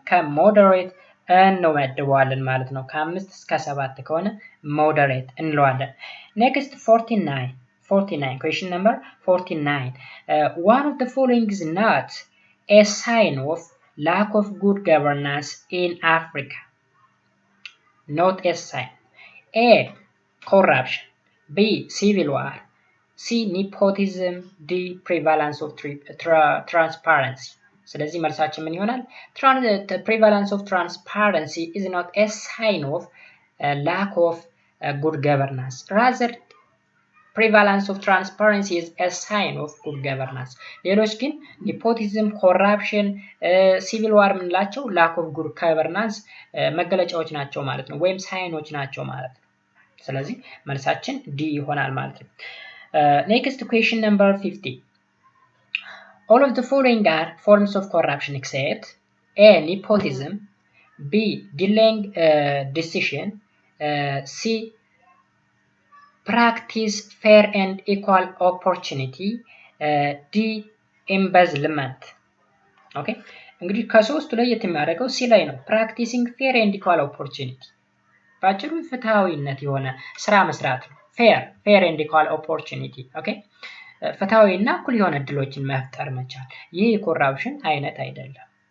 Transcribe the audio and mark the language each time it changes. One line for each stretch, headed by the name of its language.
Amharic: ከሞደሬት እንመድበዋለን ማለት ነው። ከ5 እስከ 7 ከሆነ ሞደሬት እንለዋለን።
English: Next 49. Question number 49. One of the following is not a sign of lack of good governance in Africa. Not a sign. A. corruption. B. civil war. C. nepotism. D. prevalence of transparency.
Amharic: ስለዚህ መልሳችን ምን ይሆናል?
English: prevalence of transparency is not a sign of lack of good governance. Rather, prevalence of transparency is a sign of good governance.
Amharic: ሌሎች ግን
English: nepotism, corruption, civil war
Amharic: የምንላቸው
English: lack of good governance
Amharic: መገለጫዎች ናቸው ማለት ነው፣ ወይም ሳይኖች ናቸው ማለት ነው። ስለዚህ መልሳችን ዲ ይሆናል ማለት ነው።
English: Next question number 50. All of the following are forms of corruption except A. Nepotism, B. Delaying decision, C. Practice fair and equal opportunity, D. embezzlement.
Amharic: ኦኬ እንግዲህ ከሶስቱ ለየት የሚያደርገው ሲ ላይ ነው። ፕራክቲሲንግ ፌር ኤንድ ኢኳል ኦፖርቹኒቲ በአጭሩ ፍትሃዊነት የሆነ ስራ መስራት ነው። ፌር ኤንድ ኢኳል ኦፖርቹኒቲ ኦኬ ፍትሃዊ እና እኩል የሆነ እድሎችን መፍጠር መቻል። ይህ የኮራፕሽን አይነት አይደለም።